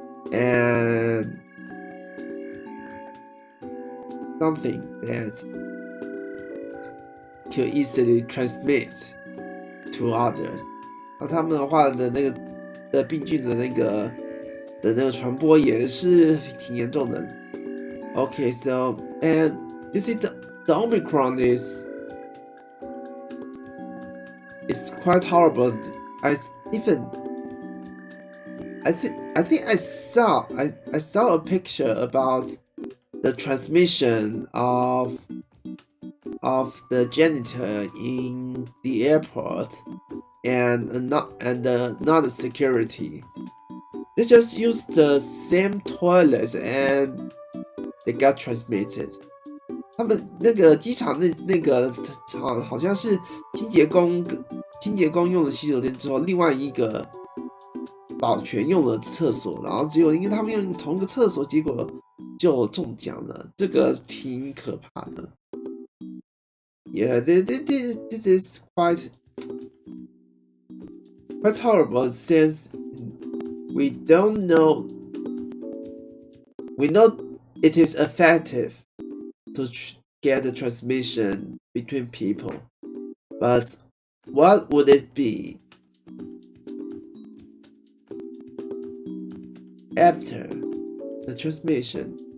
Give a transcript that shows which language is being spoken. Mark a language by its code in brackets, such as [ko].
[en] And something that can easily transmit to others. [zh] 那他们的话的病菌的那个传播也是挺严重的。 [en] Okay, so and you see the Omicron is quite horrible. I think I saw a picture about the transmission of the janitor in the airport and another security. They just used the same toilets and they got transmitted. [zh] 他们那个机场那个好像是清洁工用了洗手间之后，另外一个保全用了厕所，然后只有因为他们用同一个厕所，结果就中奖了，这个挺可怕的。 [en] Yeah, this is quite horrible since we know it is effective to get the transmission between people, but what would it be after the transmission?